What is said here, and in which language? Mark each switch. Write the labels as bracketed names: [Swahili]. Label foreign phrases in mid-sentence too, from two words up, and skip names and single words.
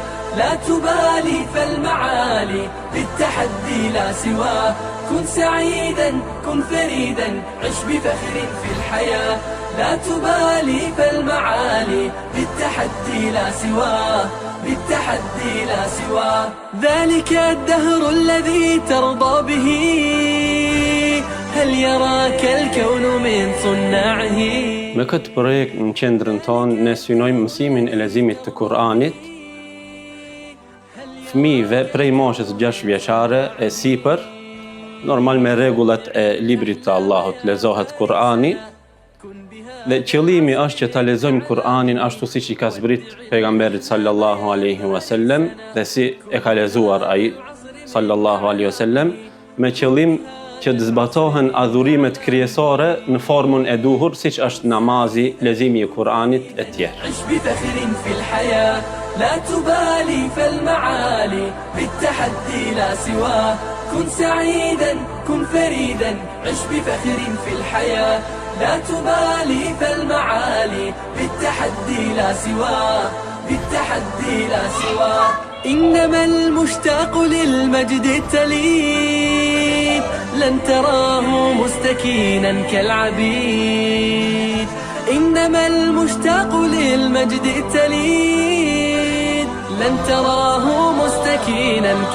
[Arabic] لا تبالي فالمعالي بالتحدي لا سواه كن سعيدا كن فريدا عش بفخر في الحياة لا تبالي فالمعالي بالتحدي لا سواه بالتحدي لا سواه ذلك الدهر الذي ترضى به هل يراك الكون من صناعه. [Albanian] Me këtë projekt në qendrën tonë ne synojmë mësimin e leximit të Kur'anit fëmijëve prej moshës 6 vjeçare e sipër, normal me rregullat e librit të Allahut lexohet Kur'ani. Dhe qëllimi është që ta lexojmë Kur'anin ashtu siç i ka zbrit pejgamberit [Arabic] صلى الله عليه وسلم [Albanian] dhe si e ka lexuar ai [Arabic] صلى الله عليه وسلم [Albanian] me qëllim që të zbatohen adhurimet krijesore në formën e duhur siç është namazi, leximi i Kur'anit e tjerë. [Arabic] عش بفخر في الحياة لا تبالي فالمعالي بالتحدي لا سواه كن سعيدا كن فريدا عش بفخر في الحياة لا تبالي فالمعالي بالتحدي لا سواه بالتحدي لا سواه إنما المشتاق للمجد التليد لن تراه مستكينا كالعبيد إنما المشتاق للمجد التليد لن تراه مستكينا